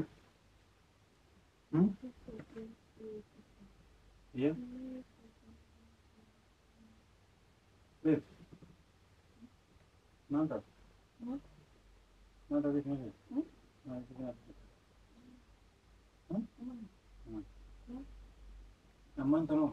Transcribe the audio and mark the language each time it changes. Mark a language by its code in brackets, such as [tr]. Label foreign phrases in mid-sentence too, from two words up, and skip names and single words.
[en] Hmm? Yeah? Babe, [es] nada. Nada de comer. Nada de comer. Aman tano.